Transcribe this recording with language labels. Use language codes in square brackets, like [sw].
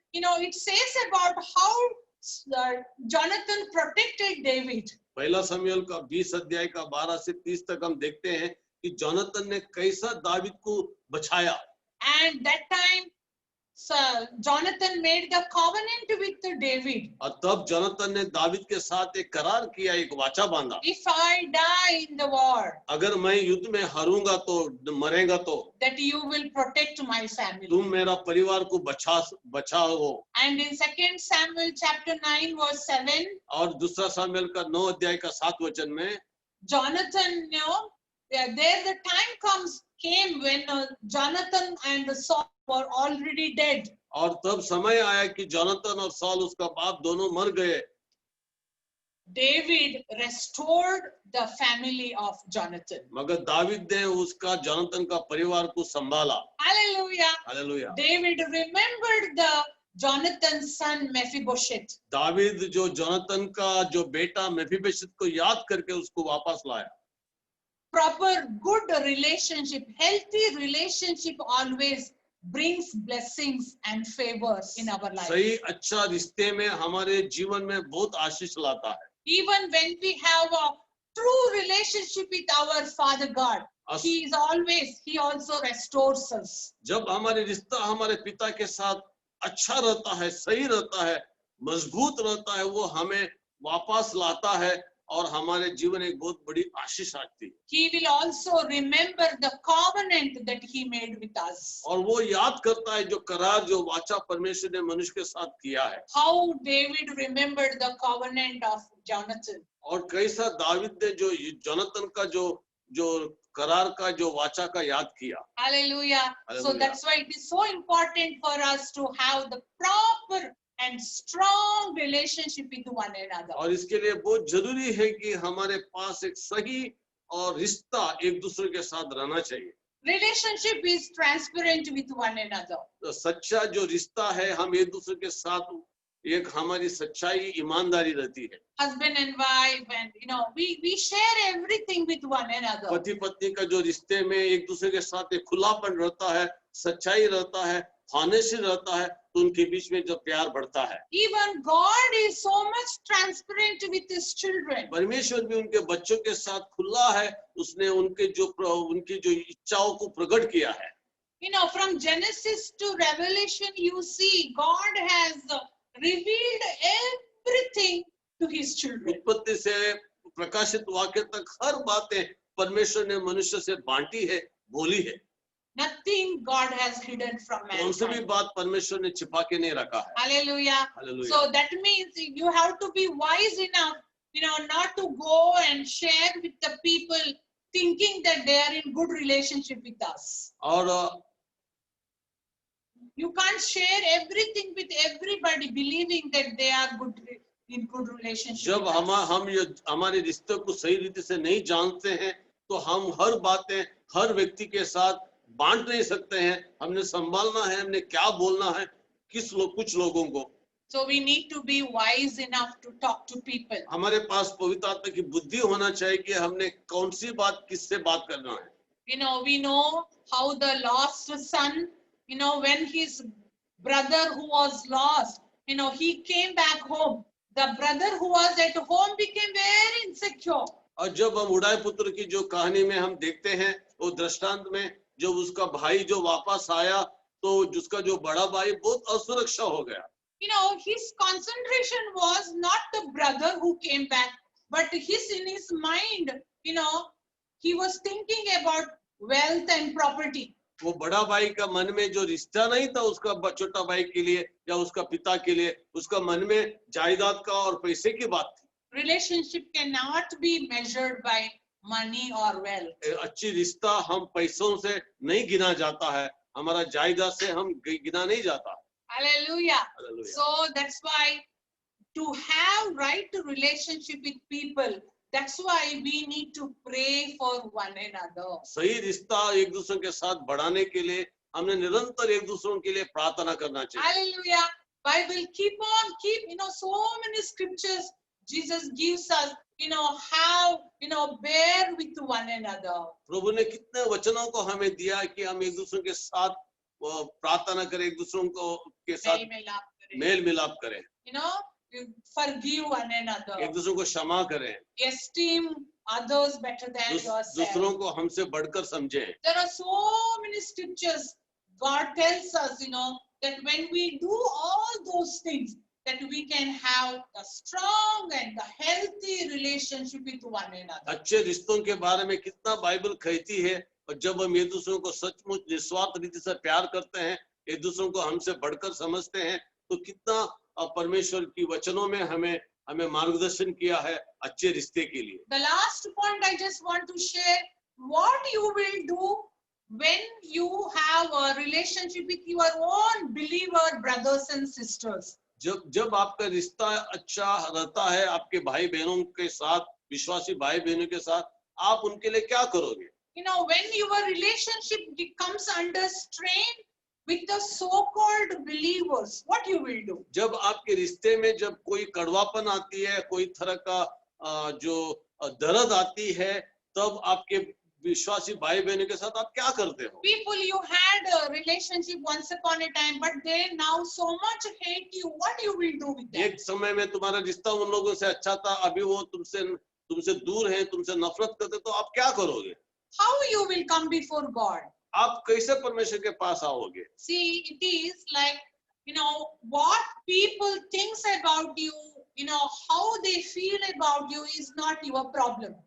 [en] It says about how Jonathan protected David. [hi] पहला शमूएल का 20 अध्याय का 12 से 30 तक हम देखते हैं कि जोनाथन ने कैसा दाविद को बचाया. [en] And that time Jonathan made the covenant with David. [hi] और तब जोनाथन ने दाविद के साथ एक करार किया, एक वाचा बांधा. [en] If I die in the war, [hi] अगर मैं युद्ध में हारूंगा तो मरेगा तो [en] that you will protect my family. [hi] तुम मेरा परिवार को बचाओ. [en] And in 2 Samuel chapter 9 verse 7, [hi] और दूसरा शमूएल का 9 अध्याय का 7 वचन में [en] Jonathan, there the time came when Jonathan and Saul were already dead. [hi] और तब समय आया कि जोनाथन और साल उसका बाप दोनों मर गए। [en] David restored the family of Jonathan. [hi] मगर दावीद ने उसका जोनाथन का परिवार को संभाला। [en] Hallelujah. [hi] Hallelujah. [en] David remembered the Jonathan's son Mephibosheth. [hi] David जो जोनाथन का जो बेटा मेफीबोशेत को याद करके उसको वापस लाया। [en] Proper good relationship, healthy relationship always brings blessings and favors in our life. [hi] सही अच्छा रिश्ते में हमारे जीवन में बहुत आशीष लाता है। [en] Even when we have a true relationship with our Father God, He also restores us. [hi] जब हमारे रिश्ता हमारे पिता के साथ अच्छा रहता है, सही रहता है, मजबूत रहता है, वो हमें वापस लाता है और हमारे जीवन एक बहुत बड़ी आशीष आती है। [en] He will also remember the covenant that He made with us. [hi] और वो याद करता है जो करार जो वाचा परमेश्वर ने मनुष्य के साथ किया है। [en] How David remembered the covenant of Jonathan. [hi] और कैसा दावीद ने जो जोनाथन का जो करार का जो वाचा का याद किया। [en] Hallelujah. So Hallelujah. that's why it is so important for us to have the proper and strong relationship with one another. [hi] और इसके लिए बहुत जरूरी है कि हमारे पास एक सही और रिश्ता एक दूसरे के साथ रहना चाहिए। [en] Relationship is transparent with one another. [hi] तो सच्चा जो रिश्ता है हम एक दूसरे के साथ एक हमारी सच्चाई ईमानदारी रहती है। [en] Husband and wife, and we share everything with one another. [hi] पति पत्नी का जो रिश्ते में एक दूसरे के साथ एक खुलापन रहता है, सच्चाई रहता है, होनेस्टी रहता है, तो उनके बीच में जो प्यार बढ़ता है। [en] Even God is so much transparent with His children. [hi] परमेश्वर भी उनके बच्चों के साथ खुला है, उसने उनकी जो इच्छाओं को प्रकट किया है। [en] From Genesis to Revelation, you see God has revealed everything to His children. [hi] उत्पत्ति से प्रकाशित वाक्य तक हर बातें परमेश्वर ने मनुष्य से बांटी है, बोली है। [en] Nothing God has hidden from [hi] कौन सी भी [en] mankind. [hi] बात परमेश्वर ने छिपा के नहीं रखा है। [en] Hallelujah. Hallelujah. So that means you have to be wise enough, not to go and share with the people thinking that they are in good relationship with us. [hi] और [en] You can't share everything with everybody believing that they are in good relationship [hi] जब [en] with us. [hi] हम ये हमारे रिश्ते को सही रीति से नहीं जानते हैं, तो हम हर बातें हर व्यक्ति के साथ बांट नहीं सकते हैं। हमने संभालना है, हमने क्या बोलना है कुछ लोगों को। [en] So we need to be wise enough to talk to people. [hi] हमारे पास पवित्र आत्मा की बुद्धि होना चाहिए कि हमने कौन सी बात किससे बात करना है। [en] We know how the lost son, when his brother who was lost, he came back home. The brother who was at home became very insecure. [hi] और जब हम उड़ाए पुत्र की जो कहानी में हम देखते हैं, वो दृष्टांत में जब उसका भाई जो वापस आया, तो जिसका जो बड़ा भाई बहुत असुरक्षा हो गया। [en] His concentration was not the brother who came back, but in his mind, he was thinking about wealth and property. [hi] वो बड़ा भाई का मन में जो रिश्ता नहीं था उसका छोटा भाई के लिए या उसका पिता के लिए, उसका मन में जायदाद का और पैसे की बात थी। [en] Relationship cannot be measured by money or wealth. [hi] अच्छी रिश्ता हम पैसों से नहीं गिना जाता है, हमारा जायदाद से हम गिना नहीं जाता। [en] Hallelujah. Hallelujah. So that's why to have right relationship with people, that's why we need to pray for one another. [hi] सही रिश्ता एक दूसरे के साथ बढ़ाने के लिए हमने निरंतर एक दूसरों के लिए प्रार्थना करना चाहिए। [en] Hallelujah. Bible keep so many scriptures Jesus gives us, how, bear with one another. [hi] प्रभु ने कितने वचनों को हमें दिया कि हम एक दूसरे के साथ प्रार्थना करें, एक दूसरों के साथ मेल मिलाप करें, [en] forgive one another, [hi] एक दूसरों को क्षमा करें, [en] esteem others better than yourself. [hi] दूसरों को हमसे बढ़कर समझें। [en] There are so many scriptures. God tells us, that when we do all those things, that we can have a strong and a healthy relationship with one another. [hi] अच्छे रिश्तों के बारे में कितना बाइबल कहती है, और जब हम एक दूसरों को सचमुच निस्वार्थ रीति से प्यार करते हैं, एक दूसरों को हमसे बढ़कर समझते हैं, तो कितना परमेश्वर की वचनों में हमें हमें मार्गदर्शन किया है अच्छे रिश्ते के लिए। [en] The last point I just want to share, what you will do when you have a relationship with your own believer brothers and sisters. [hi] जब आपका रिश्ता अच्छा रहता है आपके भाई बहनों के साथ, विश्वासी भाई बहनों के साथ, आप उनके लिए क्या करोगे? [en] You know, when your relationship comes under strain with the so-called believers, what you will do? [hi] जब आपके रिश्ते में जब कोई कड़वापन आती है, कोई तरह का जो दर्द आती है, तब आपके विश्वासी भाई बहनों के साथ आप क्या करते हो? [en] People you had a relationship once upon a time, but they now so much hate you. What you will do with them? [hi] एक समय में तुम्हारा रिश्ता उन लोगों से अच्छा था, अभी वो तुमसे दूर हैं, तुमसे नफरत करते, तो आप क्या करोगे? [en] How you will come before God? [hi] आप कैसे परमेश्वर के पास आओगे? [en] See, it is like, you know, what people thinks about you, you know, how they feel about you is not your problem.